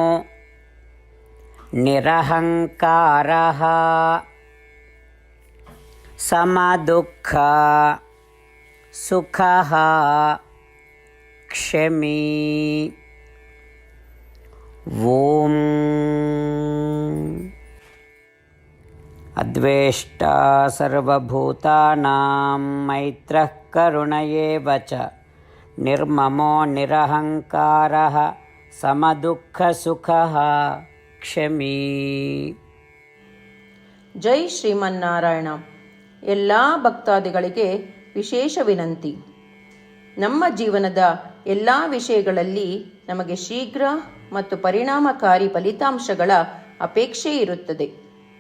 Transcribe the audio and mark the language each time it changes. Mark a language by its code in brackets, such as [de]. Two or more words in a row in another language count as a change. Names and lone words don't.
[sa] ನಿರಹಂಕಾರಃ ಸಮದುಃಖ ಸುಖಃ ಕ್ಷಮೀ. ಓಂ ಅದ್ವೇಷ್ಟಾ ಸರ್ವಭೂತಾನಾಂ ಮೈತ್ರಃ ಕರುಣ ಏವ ಚ ನಿರ್ಮಮೋ ನಿರಹಂಕಾರಃ ಸಮದುಃಖ ಸುಖಃ ಕ್ಷಮೀ. [kn] ಜೈ ಶ್ರೀಮನ್ನಾರಾಯಣ. ಎಲ್ಲ ಭಕ್ತಾದಿಗಳಿಗೆ ವಿಶೇಷ ವಿನಂತಿ. ನಮ್ಮ ಜೀವನದ ಎಲ್ಲ ವಿಷಯಗಳಲ್ಲಿ ನಮಗೆ ಶೀಘ್ರ ಮತ್ತು ಪರಿಣಾಮಕಾರಿ ಫಲಿತಾಂಶಗಳ ಅಪೇಕ್ಷೆ ಇರುತ್ತದೆ.